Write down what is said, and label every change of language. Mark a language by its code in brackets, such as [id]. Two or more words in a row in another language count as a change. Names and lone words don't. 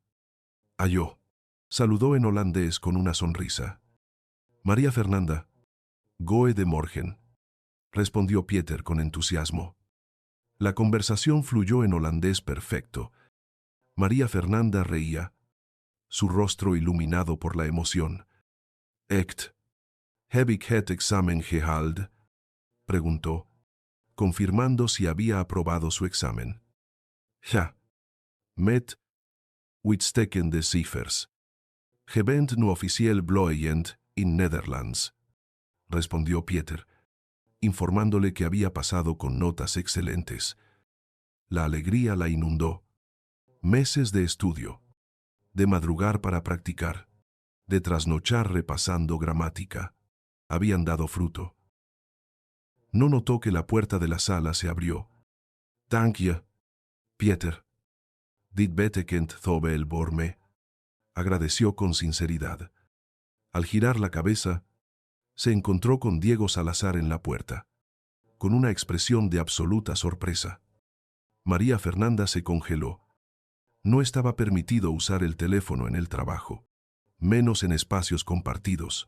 [es] «Aló», saludó en holandés con una sonrisa. «María Fernanda, [nl] Goe de Morgen», [es] respondió Pieter con entusiasmo. La conversación fluyó en holandés perfecto. María Fernanda reía, su rostro iluminado por la emoción. [nl] «Echt, heb ik het examen gehaald?», [es] preguntó, confirmando si había aprobado su examen. [nl] «Ja. Met uitstekende cijfers. Je bent nu officieel vloeiend in Netherlands», [es] respondió Pieter, informándole que había pasado con notas excelentes. La alegría la inundó. Meses de estudio, de madrugar para practicar, de trasnochar repasando gramática, habían dado fruto. No notó que la puerta de la sala se abrió. [nl] «Dank je, Pieter. Dit betekent zoveel voor me», [es] agradeció con sinceridad. Al girar la cabeza, Se encontró con Diego Salazar en la puerta, con una expresión de absoluta sorpresa. María Fernanda se congeló. No estaba permitido usar el teléfono en el trabajo, menos en espacios compartidos.